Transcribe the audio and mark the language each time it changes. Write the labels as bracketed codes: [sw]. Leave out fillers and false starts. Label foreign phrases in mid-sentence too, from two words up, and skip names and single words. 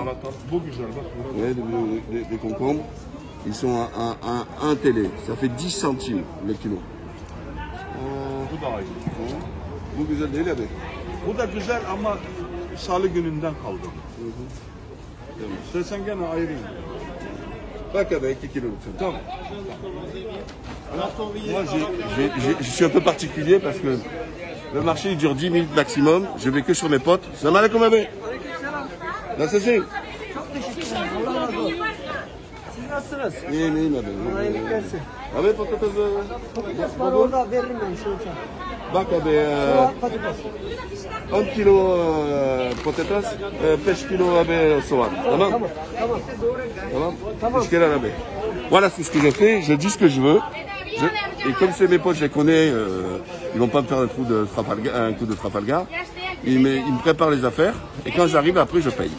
[fr] Ouais, des concombres. Ils sont à 1 TL. Ça fait 10 centimes le kilo. [tr] Bu güzel değil abi. Bu da güzel ama salı gününden kaldı. İstersen gene ayırayım. Bak abi 2 kilos. Tamam. [fr] Moi, je suis un peu particulier parce que le marché il dure 10 minutes maximum. Je vais que sur mes potes. [ar] Salam alaikum [tr] abi. Nasılsın? Siz nasılsınız? İyiyim abi. Kolaylık versin. Abi patates. Patates var orada veririm ben şurada. Bak abi. Soğan patates. 10 kilo patates, 5 kilo abi soğan. Tamam? Tamam. Tamam. Teşekkürler abi. [fr] Voilà, c'est ce que je fais. Je dis ce que je veux. Et comme c'est mes potes, je les connais, ils vont pas me faire un coup de Trafalgar. Ils me préparent les affaires et quand j'arrive, après, je paye.